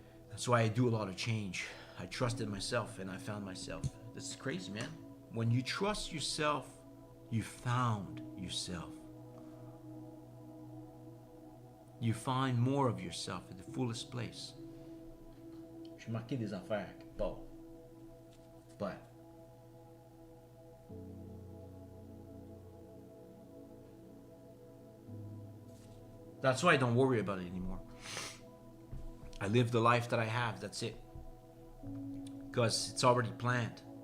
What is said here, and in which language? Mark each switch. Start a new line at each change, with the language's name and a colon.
English: That's why I do a lot of change. I trusted myself and I found myself. This is crazy, man. When you trust yourself, you found yourself. You find more of yourself in the fullest place.
French: J'ai marqué des affaires quelque part.
English: But that's why I don't worry about it anymore. I live the life that I have, that's it. Because it's already planned.